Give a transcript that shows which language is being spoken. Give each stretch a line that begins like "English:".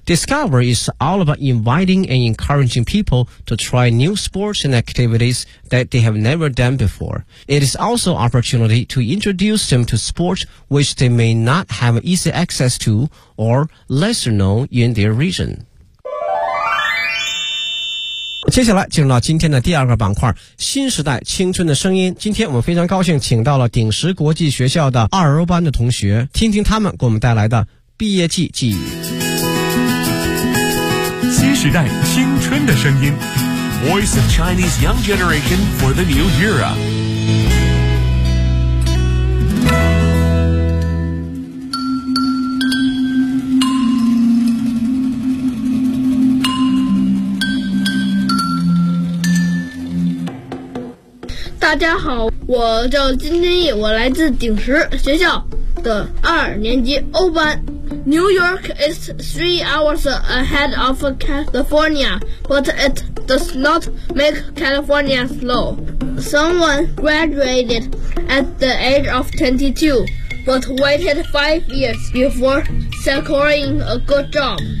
English: Discover is all about inviting and encouraging people to try new sports and activities that they have never done before. It is also an opportunity to introduce them to sports which they may not have easy access to or lesser known in their region.
Chinese: 接下来进入到今天的第二个板块，新时代青春的声音。今天我们非常高兴请到了鼎石国际学校的二欧班的同学，听听他们给我们带来的毕业季记忆。新时代青春的声音，
English: Voice of Chinese Young Generation for the New Era。
Chinese: 大家好，我叫金天翼，我来自鼎石学校的二年级欧班。
English: New York is 3 hours ahead of California, but it does not make California slow. Someone graduated at the age of 22, but waited 5 years before securing a good job.